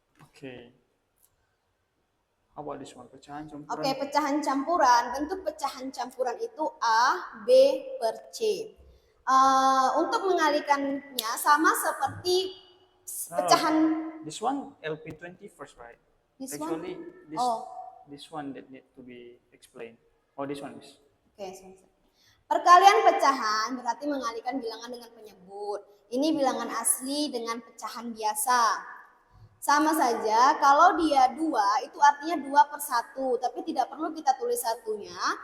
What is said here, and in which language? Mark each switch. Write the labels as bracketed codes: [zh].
[en] Okay. How about this one? [id] Pecahan campuran. Oke, pecahan campuran. Bentuk pecahan campuran itu A, B per C. Untuk mengalihkannya sama seperti pecahan. [en] This one LP20 first, right? This Actually, one? this one that need to be explained. Oh, this one is. [id] Oke, perkalian pecahan berarti mengalihkan bilangan dengan penyebut. Ini bilangan asli dengan pecahan biasa. Sama saja, kalau dia 2 itu artinya 2/1, tapi tidak perlu kita tulis satunya.